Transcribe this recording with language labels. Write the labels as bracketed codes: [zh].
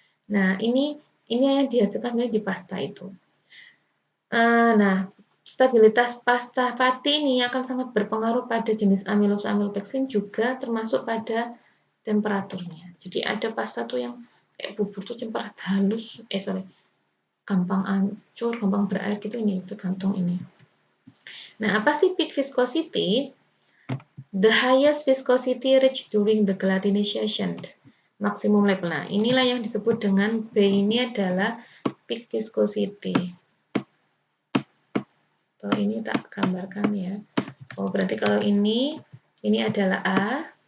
[id] Nah, ini yang dihasilkan sebenarnya di pasta itu. Nah, stabilitas pasta pati ini akan sangat berpengaruh pada jenis amilosa amilopeksin, juga termasuk pada temperaturnya. Jadi ada pasta tuh yang kayak bubur tuh cepat halus, gampang hancur, gampang berair gitu, ini tergantung ini. Nah, apa sih peak viscosity? [en] The highest viscosity reached during the gelatinization. [id] Maksimum level. Nah, inilah yang disebut dengan B, ini adalah peak viscosity. Ini tak gambarkan ya. Oh, berarti kalau ini adalah A.